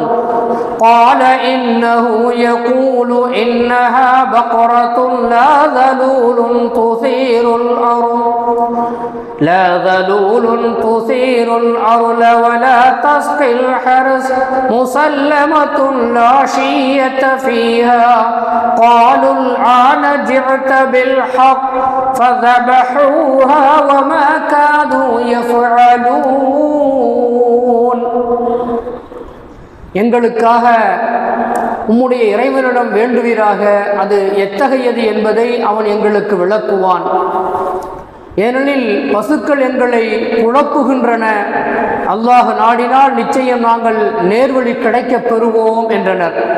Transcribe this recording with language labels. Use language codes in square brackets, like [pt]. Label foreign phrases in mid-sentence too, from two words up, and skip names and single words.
[ar] قال إنه يقول إنها بقرة لا ذلول تثير الأرض ولا تسقي الحرث مسلمة لا شية فيها. قالوا الآن جئت بالحق فذبحوها وما كانوا يفعلون. [ta] எங்களுக்காக உம்முடைய இறைவனிடம் வேண்டுவீராக, அது எத்தகையது என்பதை அவன் எங்களுக்கு விளக்குவான். ஏனெனில் பசுக்கள் எங்களை குழப்புகின்றன, அல்லாஹ் நாடினால் நிச்சயம் நாங்கள் நேர்வழி கிடைக்கப் பெறுவோம் என்றனர்.